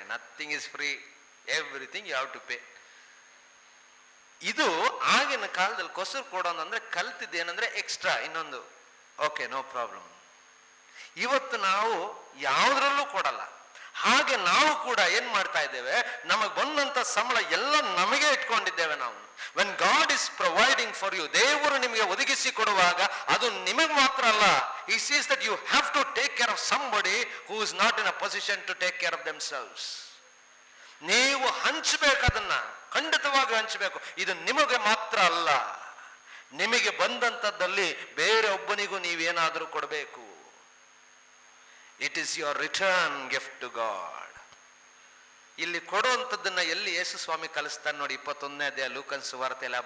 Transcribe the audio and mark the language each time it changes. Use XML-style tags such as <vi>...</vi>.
<en>Nothing is free, everything you have to pay.</en> <kn>ಇದು ಆಗಿನ ಕಾಲದಲ್ಲಿ ಕೊಸರು ಕೊಡೋದಂದ್ರೆ ಕಲ್ತಿದ್ದೇನಂದ್ರೆ ಎಕ್ಸ್ಟ್ರಾ ಇನ್ನೊಂದು,</kn> <en>Okay no problem.</en> <kn>ಇವತ್ತು ನಾವು ಯಾವುದ್ರಲ್ಲೂ ಕೊಡಲ್ಲ. ಹಾಗೆ ನಾವು ಕೂಡ ಏನ್ ಮಾಡ್ತಾ ಇದ್ದೇವೆ, ನಮಗೆ ಬಂದಂತ ಸಂಬಳ ಎಲ್ಲ ನಮಗೆ ಇಟ್ಕೊಂಡಿದ್ದೇವೆ ನಾವು.</kn> <en>when God is providing for you,</en> <kn>ದೇವರು ನಿಮಗೆ ಒದಗಿಸಿ ಕೊಡುವಾಗ ಅದು ನಿಮಗೆ ಮಾತ್ರ ಅಲ್ಲ.</kn> <en>He says that you have to take care of somebody who is not in a position to take care of themselves.</en> <kn>ನೀವು ಹಂಚಬೇಕು, ಅದನ್ನ ಖಂಡಿತವಾಗಿ ಹಂಚಬೇಕು. ಇದು ನಿಮಗೆ ಮಾತ್ರ ಅಲ್ಲ, ನಿಮಗೆ ಬಂದಂಥದ್ದಲ್ಲಿ ಬೇರೆ ಒಬ್ಬನಿಗೂ ನೀವೇನಾದರೂ ಕೊಡಬೇಕು.</kn> <en>It is your return gift to God.</en> <kn>ಇಲ್ಲಿ ಕೊಡುವಂಥದ್ದನ್ನ ಎಲ್ಲಿ ಯೇಸು ಸ್ವಾಮಿ ಕಲಿಸ್ತಾನೆ ನೋಡಿ, 21ನೇ ಅಧ್ಯಾಯ ಲೂಕನ್ ಸುವಾರ್ತೆಯಲ್ಲಿ.</kn>